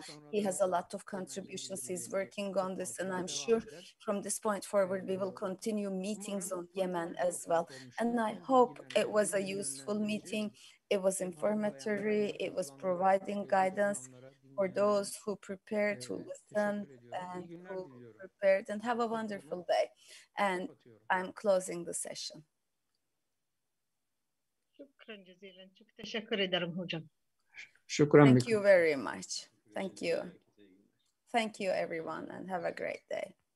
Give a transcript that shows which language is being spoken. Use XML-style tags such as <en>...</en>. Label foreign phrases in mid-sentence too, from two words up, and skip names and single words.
<en>He has a lot of contributions. He's working on this, and I'm sure from this point forward we will continue meetings on Yemen as well. And I hope it was a useful meeting. It was informatory. It was providing guidance for those who prepare to listen and who prepared, and have a wonderful day. And I'm closing the session.</en> <ar>شكرا جزيلا.</ar> <tr>Çok teşekkür ederim hocam.</tr> <en>Thank you very much. Thank you. Thank you everyone, and have a great day.</en>